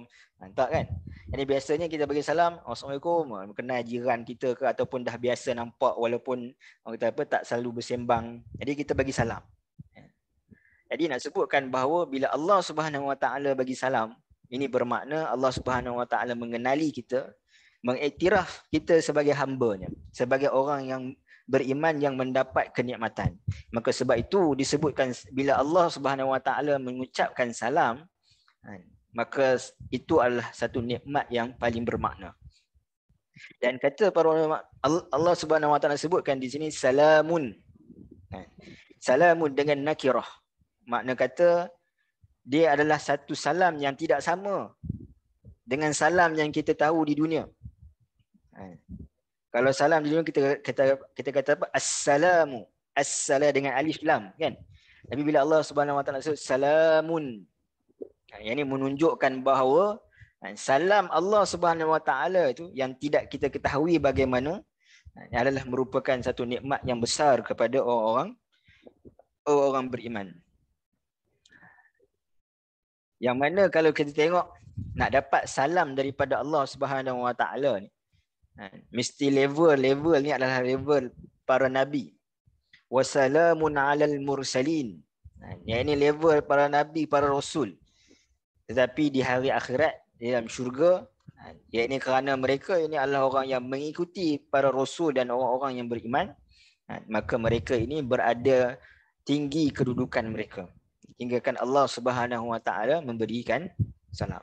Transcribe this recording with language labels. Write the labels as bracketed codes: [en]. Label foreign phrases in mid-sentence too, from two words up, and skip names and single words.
[ms] Tak kan? Jadi biasanya kita bagi salam, Assalamualaikum, kenal jiran kita ke, ataupun dah biasa nampak walaupun orang kata apa, tak selalu bersembang. Jadi kita bagi salam. Jadi nak sebutkan bahawa bila [ar] الله سبحانه وتعالى [ms] bagi salam, ini bermakna [ar] الله سبحانه وتعالى [ms] mengenali kita, mengiktiraf kita sebagai hamba-Nya, sebagai orang yang beriman yang mendapat kenikmatan. Maka sebab itu disebutkan bila [ar] الله سبحانه وتعالى [ms] mengucapkan salam, maka itu adalah satu nikmat yang paling bermakna. Dan kata para ulama, [ar] الله سبحانه وتعالى [ms] sebutkan di sini salamun. Salamun dengan nakirah. Makna kata dia adalah satu salam yang tidak sama dengan salam yang kita tahu di dunia. Kalau salam di dunia kita kata apa? Assalamu. Assalam dengan alif lam kan. Tapi bila [ar] الله سبحانه وتعالى [ms] sebut salamun, yang ini menunjukkan bahawa salam [ar] الله سبحانه وتعالى [ms] itu yang tidak kita ketahui bagaimana, adalah merupakan satu nikmat yang besar kepada orang beriman. Yang mana kalau kita tengok nak dapat salam daripada [ar] الله سبحانه وتعالى [ms] ni, mesti level ni adalah level para nabi. [ar] وسلام على المرسلين. [ms] Yang ini level para nabi, para rasul. Tetapi di hari akhirat, di dalam syurga, yang ini kerana mereka ini adalah orang yang mengikuti para rasul dan orang-orang yang beriman, maka mereka ini berada tinggi kedudukan mereka, hingga kan [ar] الله سبحانه وتعالى [ms] memberikan salam.